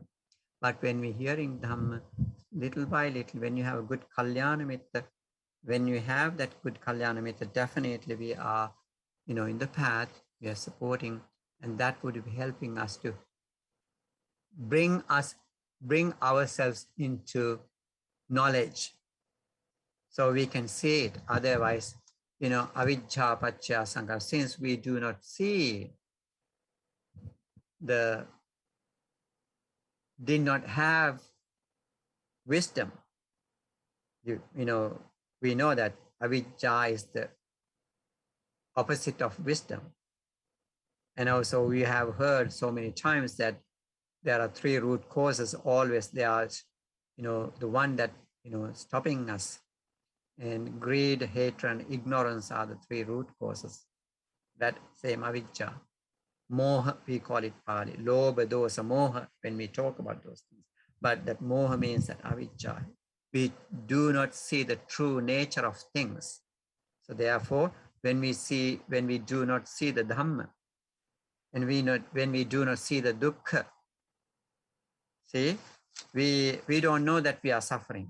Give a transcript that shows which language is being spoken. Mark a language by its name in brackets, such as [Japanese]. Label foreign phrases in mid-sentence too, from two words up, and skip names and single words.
[English] But when we're hearing Dhamma, little by little, when you have a good [Sanskrit] Kalyana Mitra, [English] when you have that good [Sanskrit] Kalyana Mitra, [English] definitely we are, in the path, we are supporting, and that would be helping us to bring ourselves into knowledge, so we can see it. Otherwise, [Pali] avijja paccaya sankhara, [English] since we do not see, did not have wisdom. We know that avijja is the opposite of wisdom. And also we have heard so many times that there are 3 root causes always. There are, the one that, stopping us. And greed, hatred, and ignorance are the 3 root causes. That same avijja. Moha, we call it Pali. [Pali] Lobha, dosa, moha, [English] when we talk about those things. But that moha means that avijja. We do not see the true nature of things. So therefore, when we do not see the Dhamma, and when we do not see the dukkha. See, we don't know that we are suffering.